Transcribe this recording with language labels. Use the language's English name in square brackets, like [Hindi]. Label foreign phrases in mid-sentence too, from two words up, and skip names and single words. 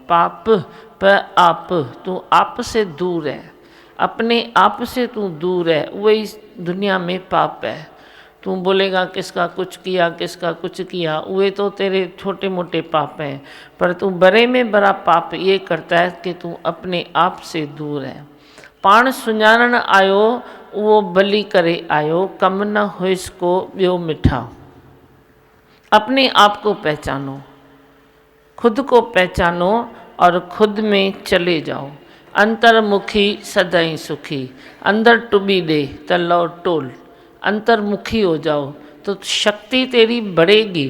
[Hindi] पाप पर आप, तू आप से दूर है, अपने आप से तू दूर है, वही दुनिया में पाप है। तू बोलेगा किसका कुछ किया किसका कुछ किया, वे तो तेरे छोटे मोटे पाप हैं, पर तू बड़े में बड़ा पाप ये करता है कि तू अपने आप से दूर है। [Sindhi] पाण सुञाणण आयो वो भली करे आयो, कम न हो इसको ॿियो मिठा। [Hindi] अपने आप को पहचानो, खुद को पहचानो और खुद में चले जाओ। [Sindhi] अंतर्मुखी सदाई सुखी, अंदर टुबी दे त लौ टोल। [Hindi] अंतर्मुखी हो जाओ तो शक्ति तेरी बढ़ेगी।